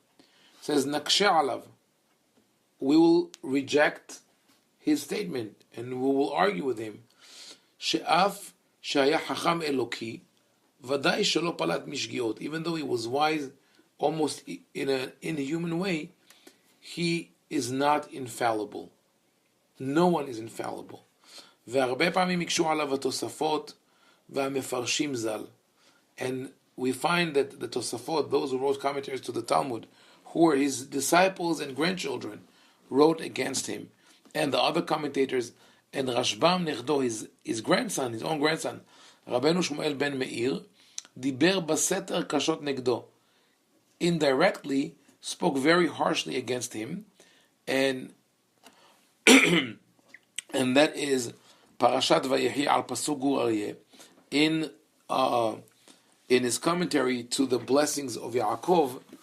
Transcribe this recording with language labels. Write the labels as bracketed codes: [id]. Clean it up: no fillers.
[en] It says, [he] Nakshe alav. [en] We will reject his statement and we will argue with him. [he] She'af shaya hacham eloki, vadai shelo palat mishgiot. [en] Even though he was wise almost in an inhuman way, he is not infallible. No one is infallible. [he] והרבה פעמים יקשו עליו התוספות והמפרשים ז"ל. [en] And we find that the Tosafot, those who wrote commentaries to the Talmud, who were his disciples and grandchildren, wrote against him. And the other commentators, and Rashbam Nechdo, his grandson, his own grandson, Rabbeinu Shmuel ben Meir, [he] diber baseter kashot negdo, [en] indirectly spoke very harshly against him, and and that is Parashat Vayehi al Pasuk Gur Aryeh, in his commentary to the blessings of Yaakov.